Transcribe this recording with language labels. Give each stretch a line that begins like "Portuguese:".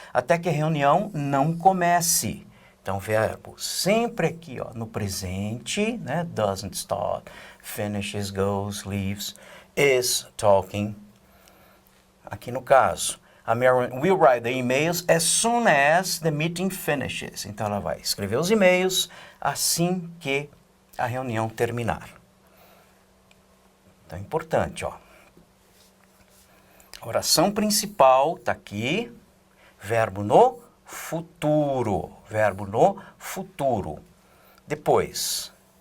Portuguese: Até que a reunião não comece. Então, verbo sempre aqui, ó, no presente, né?
English: Doesn't start, finishes, goes, leaves, is talking.
Portuguese: Aqui no caso,
English: a Marian will write the emails as soon as the meeting finishes.
Portuguese: Então, ela vai escrever os e-mails assim que a reunião terminar. Então, é importante, ó. A oração principal está aqui, verbo no futuro, verbo no futuro. Depois,